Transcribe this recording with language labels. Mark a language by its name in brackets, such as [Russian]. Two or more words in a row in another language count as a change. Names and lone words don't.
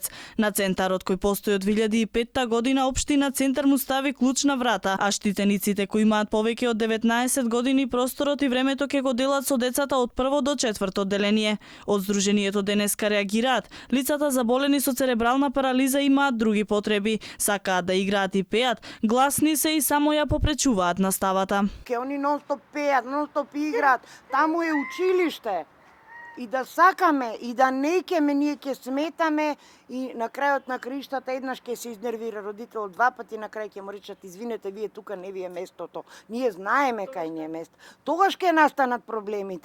[Macedonian] На центарот кој постои од 2005 година општина Центар му стави клуч на врата, а штитениците кои имаат повеќе од 19 години просторот и времето ќе го делат со децата од прво до четврто одделение. Од Сдруженијето денеска реагираат. Лицата заболени со церебрална парализа имаат други потреби, сакаат да играат и пеат, гласни се и само ја попречуваат наставата. Non-stop пеат, non-stop играат. Таму е училиште. И да сакаме, и да не икеме, ние ќе сметаме и на крајот на краиштата еднаш ќе се изнервира родител, два пати на крај ќе му речат извинете, вие тука не ви е местото. Ние знаеме кај ни е место. Тогаш ќе настанат проблемите.